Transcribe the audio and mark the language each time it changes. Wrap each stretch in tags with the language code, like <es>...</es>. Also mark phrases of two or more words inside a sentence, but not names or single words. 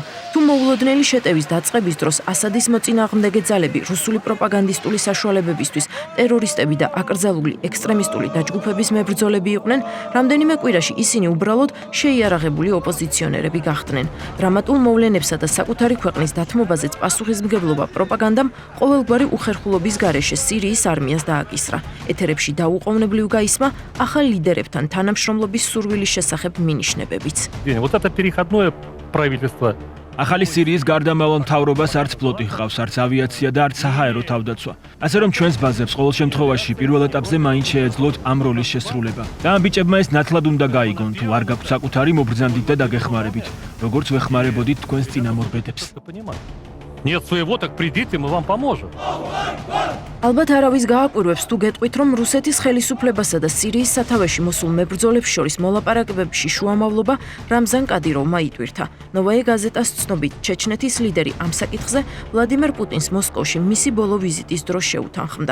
<ka>თუ მოულოდნელი შეტევის დაწყების დროს ასადის მოწინააღმდეგე ძალები რუსული პროპაგანდისტული საშუალებებისთვის ტერორისტები და აკრძალული ექსტრემისტული დაჯგუფების მებრძოლები იყვნენ, რამდენიმე კვირაში ისინი უბრალოდ შეიარაღებული ოპოზიციონერები გახდნენ. დრამატულ მოვლენებსა და საკუთარი ქვეყნის დათმობაზეც პასუხისმგებლობა პროპაგანდამ ყოველგვარი უხერხულობის გარეშე სირიის არმიას დააკისრა. ეთერებში დაუყოვნებლივ გაისმა ახალ ლიდერებთან თანამშრომლობის სურვილის შესახებ მინიშნებებიც.</ka> <ru>Вот это переходное правительство.</ru> <ka>ახალი სირიის გარდამავალ მთავრობას არც ფლოტი ჰყავს, არც ავიაცია და არც საჰაერო თავდაცვა. ასე რომ ჩვენს ბაზებს ყოველ შემთხვევაში პირველ ეტაპზე მაინც შეეძლოთ ამ როლის შესრულება. და ამ ბიჭებმა ეს ნათლად უნდა გაიგონ, თუ არ გაქვთ საკუთარი მობრძანდით და დაგეხმარებით, როგორც ვეხმარებოდით თქვენს წინამორბედებს.</ka> <ru>Нет своего, так придите, мы вам поможем.</ru> <ka>ალბათ არავის გააკვირვებს თუ გეტყვით, რომ რუსეთის ხელისუფლებასა და სირიის სათავეში მოსულ მებრძოლებს შორის მოლაპარაკებებში შუამავლობა რამზან კადიროვმა იტვირთა. ნოვაე გაზეტას ცნობით, ჩეჩნეთის ლიდერი ამ საკითხზე ვლადიმერ პუტინს მოსკოვში მისი ბოლო ვიზიტის დროს შეუთანხმდა.</ka>